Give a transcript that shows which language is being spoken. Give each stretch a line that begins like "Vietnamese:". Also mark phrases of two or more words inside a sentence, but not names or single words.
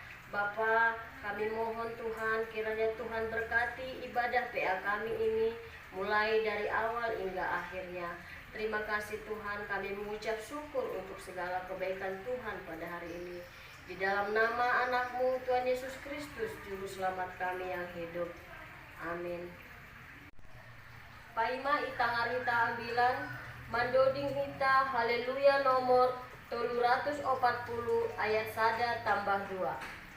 Indonesian: Bapa, kami mohon Tuhan, kiranya Tuhan berkati ibadah PA kami ini, mulai dari awal hingga akhirnya. Terima kasih Tuhan, kami mengucap syukur untuk segala kebaikan Tuhan pada hari ini. Di dalam nama anak-Mu Tuhan Yesus Kristus, Juru Selamat kami yang hidup. Amin.
Batak Simalungun: Paima itangar hita ambilan, mandoding hita haleluya nomor 340 ayat sada tambah 2.